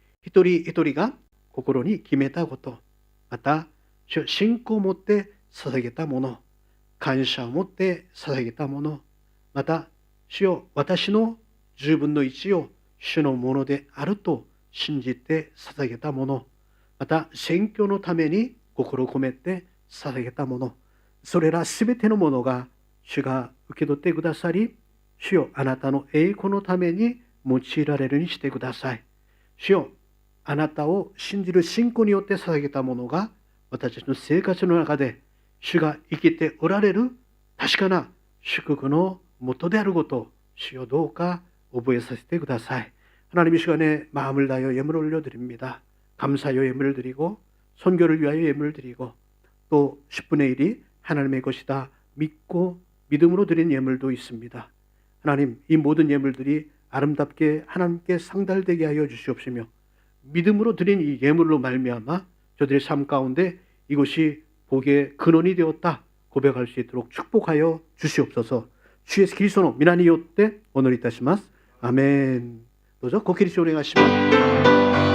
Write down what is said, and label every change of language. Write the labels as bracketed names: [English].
[Japanese] 一人一人が心に決めたこと、また信仰を持って捧げたもの、感謝を持って捧げたもの、また主よ、私の10分の1を主のものであると信じて捧げたもの、また宣教のために心を込めて捧げたもの、それらすべてのものが主が受け取ってくださり、主よ、あなたの栄光のために用いられるようにしてください。主よ、あなたを信じる信仰によって捧げたものが私たちの生活の中で主が生きておられる確かな祝福の元であることを主よ、どうか覚えさせてください。 [Korean] 하나님 이 시간에 마음을 다하여 예물을 올려드립니다. 감사의 예물을 드리고 선교를 위하여 예물을 드리고 또 10분의 1이 하나님의 것이다 믿고 믿음으로 드린 예물도 있습니다. 하나님, 이 모든 예물들이 아름답게 하나님께 상달되게 하여 주시옵시며 믿음으로 드린 이 예물로 말미암아 저들의 삶 가운데 이것이 복의 근원이 되었다 고백할 수 있도록 축복하여 주시옵소서. 주 예수 그리스도의 [Japanese] 皆によってお祈りいたします。アメン。どうぞご起立お願いします。